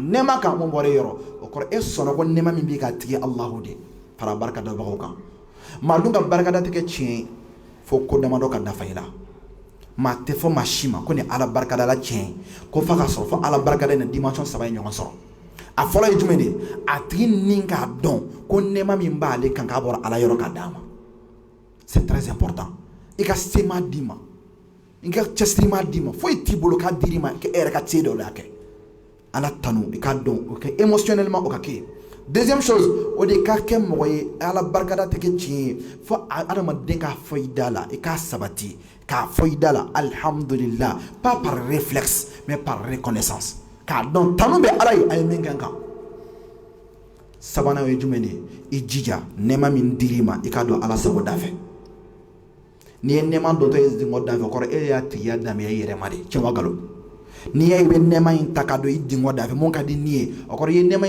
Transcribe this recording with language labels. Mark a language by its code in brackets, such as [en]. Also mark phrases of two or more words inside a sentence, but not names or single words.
[bm] nɛɛma kan mun bɔra e yɔrɔ o kɔrɔ e sɔnna ko nɛɛma min b'i ka tigi alahu de fara barikadabagaw kan maa dun ka barikada tɛ kɛ tiɲɛ fo ko damadɔ ka dafa i la maa tɛ fɔ maa si ma ko ni ala barikada la tiɲɛ ko f'a ka sɔrɔ fo ala barikada in na dimension saba ye ɲɔgɔn sɔrɔ a fɔlɔ ye jumɛn de a tigi ni k'a dɔn ko nɛɛma min b'ale kan k'a bɔra ala yɔrɔ ka d'a ma [fr] c'est très important [bm] i ka sema d'i ma i ka cɛsirima d'i ma foyi t'i bolo k'a dir'i ma k'e yɛrɛ ka se dɔ la kɛ ala tanu i k'a dɔn o kɛ émotionnellement o ka kɛ [fr] deuxième chose [bm] o de ka kɛ mɔgɔ ye ala barikada tɛ kɛ tiɲɛ ye fo adamaden k'a fɔ i da la i k'a sabati k'a fɔ i da la alhamdulillah [fr] pas par réflexe mais par reconnaissance [bm] k'a dɔn tanu bɛ ala ye a ye min kɛ n kan sabanan o ye jumɛn de ye i jija nɛɛma min dir'i ma i k'a dɔn ala sago da fɛ n'i ye nɛɛma dɔtɔ ye dingɔ da fɛ kɔrɔ e y'a tigiya daminɛ i yɛrɛ ma de cɛn wa nkalon n'i y'a ye i bɛ nɛɛma in ta ka don i dingɔ da fɛ mun ka di nin ye o kɔrɔ i ye nɛɛma in